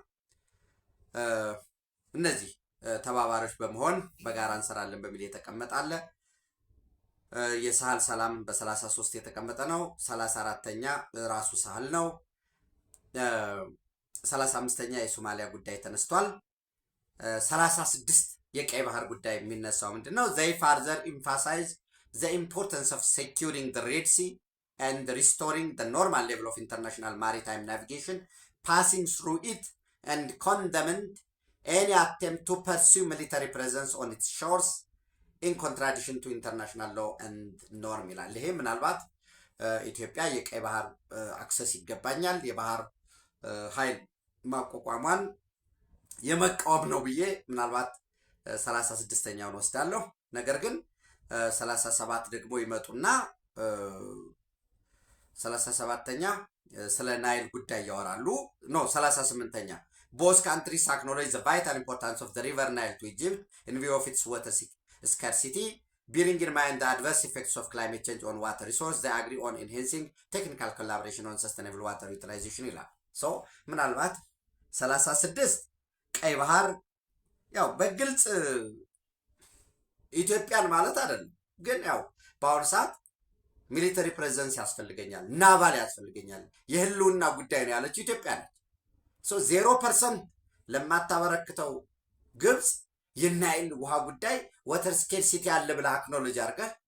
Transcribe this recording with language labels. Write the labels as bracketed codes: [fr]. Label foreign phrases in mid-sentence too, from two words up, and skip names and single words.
[am] እነዚህ ተባባሪዎች በመሆን በጋራ እንሰራለን በሚል የተቀመጠ አለ። የሳህል ሰላም በ33 የተቀመጠ ነው። 34ኛ ራሱ ሳህል ነው። 35ኛ የሶማሊያ ጉዳይ ተነስቷል። 36 የቀይ ባህር ጉዳይ የሚነሳው ምንድነው? [en] they further emphasize the importance of securing the Red Sea and restoring the normal level of international maritime navigation passing through it and condemned any attempt to pursue military presence on its shores in contradiction to international law and norm [am] ይላል። ይሄ ምናልባት ኢትዮጵያ የቀይ ባህር አክሰስ ይገባኛል የባህር ኃይል ማቋቋሟን የመቃወም ነው ብዬ ምናልባት 36ኛውን ወስዳለሁ። ነገር ግን 37 ደግሞ ይመጡና 37ኛ ስለ ናይል ጉዳይ ያወራሉ። ኖ 38ኛ [en] both countries acknowledge the vital importance of the river Nile to Egypt in view of its water scarcity, bearing in mind the adverse effects of climate change on water resource. They agree on enhancing technical collaboration on sustainable water utilization [am] ይላል። ሶ ምናልባት 36 ቀይ ባህር ያው በግልጽ ኢትዮጵያን ማለት አይደለም፣ ግን ያው በአሁኑ ሰዓት [en] military presence [am] ያስፈልገኛል፣ ናቫል ያስፈልገኛል፣ የህልውና ጉዳይ ነው ያለችው ኢትዮጵያ ነች። ሶ 0% ለማታበረክተው ግብፅ የናይል ውሃ ጉዳይ [en] water scarcity [am] አለ ብላ አክኖሎጂ አድርገህ